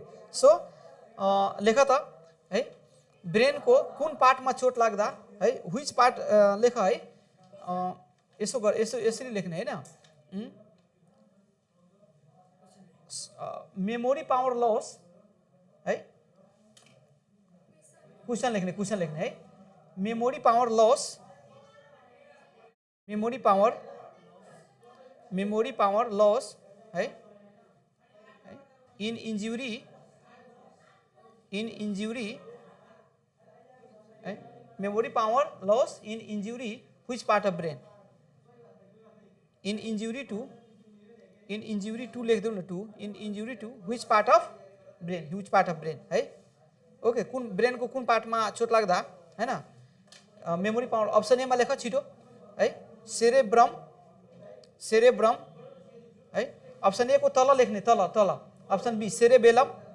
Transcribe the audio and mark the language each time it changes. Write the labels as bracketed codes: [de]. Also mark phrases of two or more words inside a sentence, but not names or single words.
[ne] सो लेख त है, ब्रेन को कुन पार्टमा चोट लाग्दा है, [en] which part [ne] लेख है, यसो गर, यसो यसरी लेख्ने हैन, [en] memory power loss [ne] है, क्वेसन लेख्ने है, [en] memory power loss, memory power loss है, in injury है, memory power loss in injury which part of brain, in injury to [ne] लेख दो न, [en] to in injury to which part of brain [ne] है, ओके, कुन ब्रेन को कुन पार्टमा चोट लाग्दा हैन, [en] memory power, [ne] अप्सन एमा लेख छिटो है, सेरेब्रम है, [en] option A [ne] को तल लेख्ने, तल, [en] option B cerebellum